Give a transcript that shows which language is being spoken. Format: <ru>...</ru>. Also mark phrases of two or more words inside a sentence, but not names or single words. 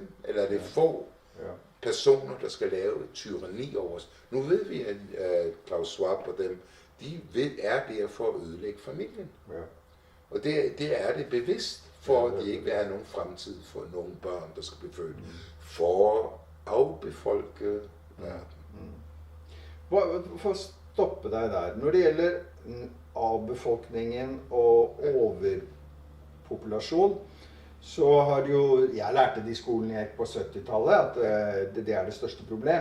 <da>Eller er det få personer, der skal lave et tyranni over os? Nu ved vi, at Klaus Schwab og dem, de er der for at ødelægge familien. Ja. Og det er det bevidst, for at de ikke vil have nogen fremtid for nogle børn, der skal blive født. For at afbefolke verden.</da> <no>For å stoppe deg der. Når det gjelder avbefolkningen og overpopulasjon, så har jo, jeg lærte det i skolen jeg gikk på 70-tallet, at det er det største problem.</no>